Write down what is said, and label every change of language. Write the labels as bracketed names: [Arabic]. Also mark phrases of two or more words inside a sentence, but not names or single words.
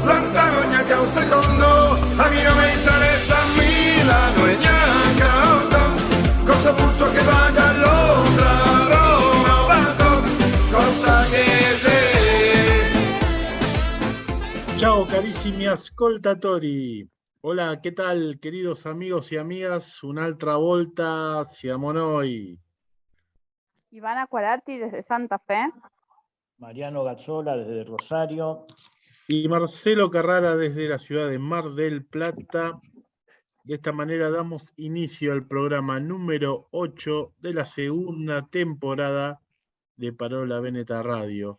[Italian] Lontano neanche un secondo. A me non mi interessa Milano e neanche Hong Kong. Cosa butto che vada a Londra, Roma o Bangkok, cosa che sei. Ciao carissimi ascoltatori, [Spanish] hola, ¿qué tal queridos amigos y amigas? [Italian] Un'altra volta siamo noi. [Spanish] Ivana Quarati desde Santa Fe. Mariano Gazzola desde Rosario. Y Marcelo Carrara desde la ciudad de Mar del Plata. De esta manera damos inicio al programa número 8 de la segunda temporada de Parola Veneta Radio.